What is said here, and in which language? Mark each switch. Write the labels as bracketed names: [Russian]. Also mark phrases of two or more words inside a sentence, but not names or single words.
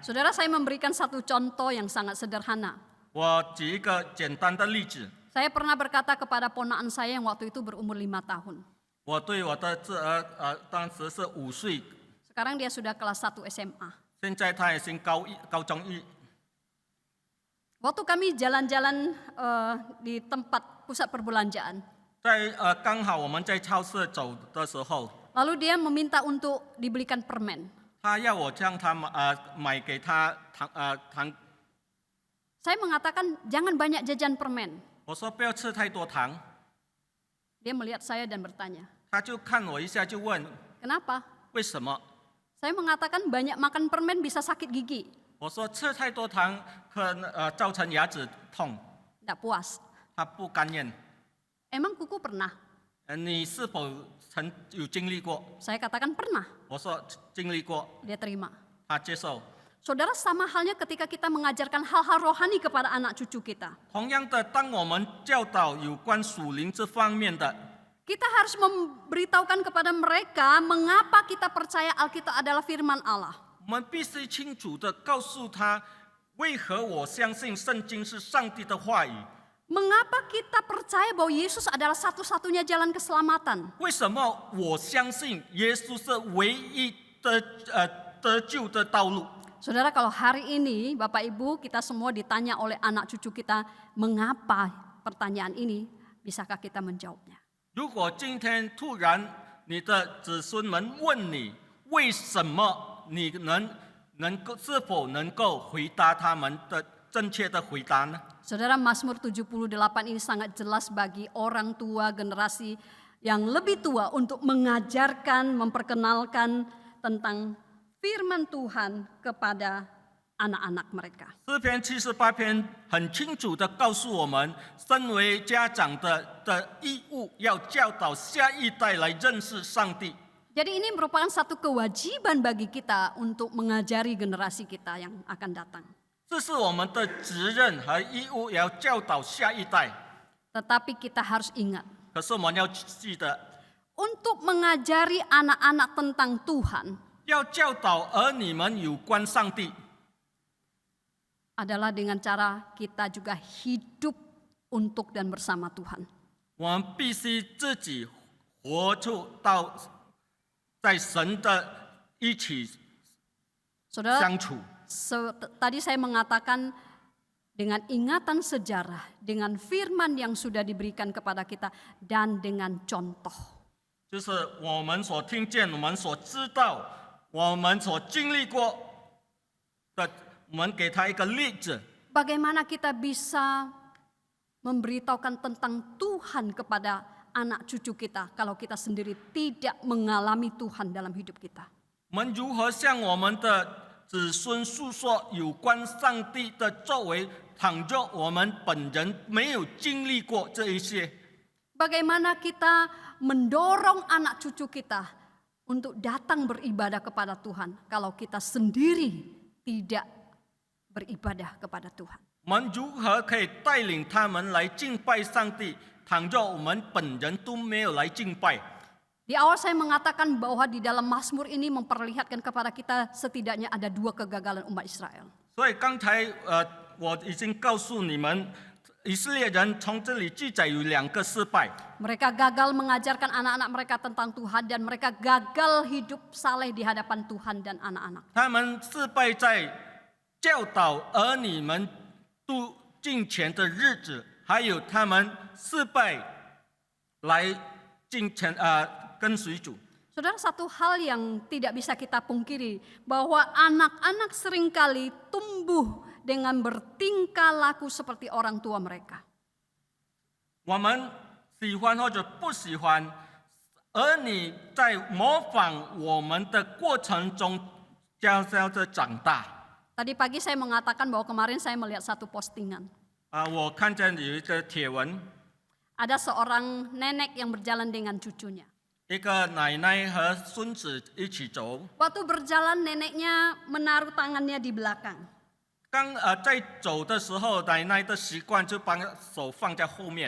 [Indonesian] Saudara, saya memberikan satu contoh yang sangat sederhana. [Chinese] 我举一个简单的例子， [Indonesian] Saya pernah berkata kepada ponakan saya yang waktu itu berumur 5 tahun. [Chinese] 我对我的侄儿当时是5岁， [Indonesian] Sekarang dia sudah kelas 1 SMA. [Chinese] 现在他已经高中一。 [Indonesian] Waktu kami jalan-jalan di tempat pusat perbelanjaan, [Chinese] 在刚好我们在超市走的时候， [Indonesian] lalu dia meminta untuk dibelikan permen. [Chinese] 他要我将他买给他糖。 [Indonesian] Saya mengatakan jangan banyak jajan permen. [Chinese] 我说不要吃太多糖， [Indonesian] Dia melihat saya dan bertanya, [Chinese] 他就看我一下就问 [Indonesian] kenapa? [Chinese] 为什么？ [Indonesian] Saya mengatakan banyak makan permen bisa sakit gigi. [Chinese] 我说吃太多糖可能造成牙齿痛， [Indonesian] Tidak puas. [Chinese] 他不甘愿。 [Indonesian] Emang kuku pernah? [Chinese] 你是否曾有经历过？ [Indonesian] Saya katakan pernah. [Chinese] 我说经历过， [Indonesian] Dia terima. [Chinese] 他接受。 [Indonesian] Saudara, sama halnya ketika kita mengajarkan hal-hal rohani kepada anak cucu kita. [Chinese] 同样的，当我们教导有关属灵这方面的， [Indonesian] Kita harus memberitahukan kepada mereka mengapa kita percaya Alkitab adalah firman Allah. [Chinese] 我们必须清楚的告诉他，为何我相信圣经是上帝的话语。 [Indonesian] Mengapa kita percaya bahwa Yesus adalah satu-satunya jalan keselamatan? [Chinese] 为什么我相信耶稣是唯一的得救的道路？ [Indonesian] Saudara, kalau hari ini Bapak Ibu kita semua ditanya oleh anak cucu kita mengapa pertanyaan ini, bisakah kita menjawabnya? [Chinese] 如果今天突然你的子孙们问你为什么，你是否能够回答他们的正确的回答呢？ [Indonesian] Saudara, Mazmur 78 ini sangat jelas bagi orang tua generasi yang lebih tua untuk mengajarkan, memperkenalkan tentang firman Tuhan kepada anak-anak mereka. [Chinese] 诗篇78篇很清楚的告诉我们，身为家长的义务要教导下一代来认识上帝。 [Indonesian] Jadi ini merupakan satu kewajiban bagi kita untuk mengajari generasi kita yang akan datang. [Chinese] 这是我们的责任和义务，也要教导下一代。 [Indonesian] Tetapi kita harus ingat, [Chinese] 可是我们要记得， [Indonesian] untuk mengajari anak-anak tentang Tuhan [Chinese] 要教导儿女们有关上帝， [Indonesian] adalah dengan cara kita juga hidup untuk dan bersama Tuhan. [Chinese] 我们必须自己活出到在神的一起 [Indonesian] Saudara, [Chinese] 相处。 [Indonesian] tadi saya mengatakan dengan ingatan sejarah, dengan firman yang sudah diberikan kepada kita, dan dengan contoh. [Chinese] 就是我们所听见、我们所知道、我们所经历过的，我们给他一个例子。 [Indonesian] Bagaimana kita bisa memberitahukan tentang Tuhan kepada anak cucu kita kalau kita sendiri tidak mengalami Tuhan dalam hidup kita. [Chinese] 我们如何向我们的子孙诉说有关上帝的作为？倘若我们本人没有经历过这一些， [Indonesian] Bagaimana kita mendorong anak cucu kita untuk datang beribadah kepada Tuhan kalau kita sendiri tidak beribadah kepada Tuhan. [Chinese] 我们如何可以带领他们来敬拜上帝？倘若我们本人都没有来敬拜， [Indonesian] Di awal saya mengatakan bahwa di dalam Mazmur ini memperlihatkan kepada kita setidaknya ada 2 kegagalan umat Israel. [Chinese] 所以刚才我已经告诉你们，以色列人从这里记载有2个失败。 [Indonesian] Mereka gagal mengajarkan anak-anak mereka tentang Tuhan dan mereka gagal hidup saleh di hadapan Tuhan dan anak-anak. [Chinese] 他们失败在教导儿女们度敬虔的日子，还有他们失败来敬虔跟随主。 [Indonesian] Saudara, satu hal yang tidak bisa kita pungkiri bahwa anak-anak seringkali tumbuh dengan bertingkah laku seperti orang tua mereka. [Chinese] 我们喜欢或者不喜欢，儿女在模仿我们的过程中，悄悄的长大。 [Indonesian] Tadi pagi saya mengatakan bahwa kemarin saya melihat satu postingan. [Chinese] 我看见有一个帖文， [Indonesian] Ada seorang nenek yang berjalan dengan cucunya. [Chinese] 一个奶奶和孙子一起走。 [Indonesian] Waktu berjalan neneknya menaruh tangannya di belakang. [Chinese] 在走的时候，奶奶的习惯就把手放在后面。